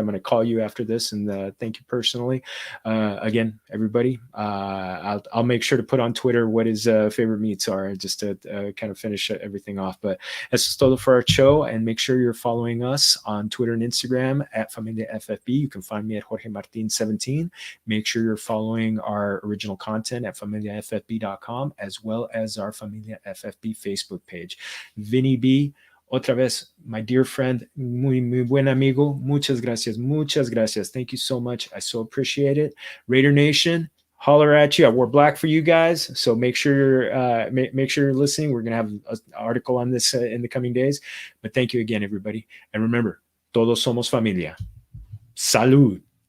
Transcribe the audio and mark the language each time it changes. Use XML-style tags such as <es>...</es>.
<en>I'm going to call you after this and thank you personally. Again, everybody, I'll make sure to put on Twitter what his favorite meats are, just to kind of finish everything off. But</en> <es>eso es todo</es> <en>for our show, and make sure you're following us on Twitter and Instagram at Familia FFB. You can find me at Jorge Martin 17. Make sure you're following our original content at familiafbb.com, as well as our Familia FFB Facebook page.</en> <es>Vinny B, otra vez,</es> <en>my dear friend,</en> <es>muy buen amigo, muchas gracias.</es> <en>Thank you so much. I so appreciate it. Raider Nation, holler at you. I wore black for you guys, so make sure you're listening. We're gonna have an article on this in the coming days. But thank you again, everybody, and remember,</en> <es>todos somos familia. Salud.</es>